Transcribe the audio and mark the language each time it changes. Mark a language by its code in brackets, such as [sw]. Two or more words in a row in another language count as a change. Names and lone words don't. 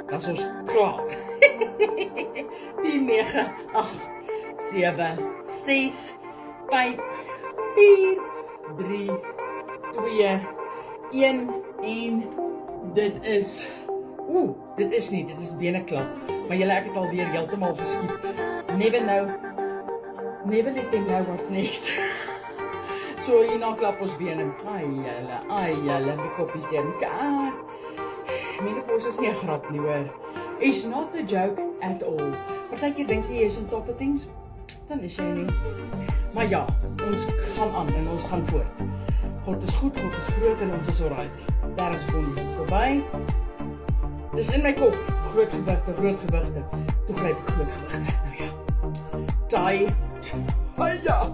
[af] Dat is ons klaar. 10, 9, 8, 7, 6, 5, 4, 3, 2, 1 en dit is... dit is nie, dit is beneklap. Maar julle, ek het alweer heeltemal geskiep. [en] Never let them know what's next. [af] So hierna klap ons bene. Ai julle, die koppies deur mekaar. Menopause is nie 'n grap nie hoor. [en] It's not a joke at all. [af] Partykeer dink jy is [en] on top of things, [af] dan is jy nie. Maar ja, ons gaan aan en ons gaan voort. God is goed, God is groot en ons is alright. 30 sekondes is verby. Dis in my kop, groot gewigte. Toe gryp ek groot gewigte. Nou ja. Daai. Ja.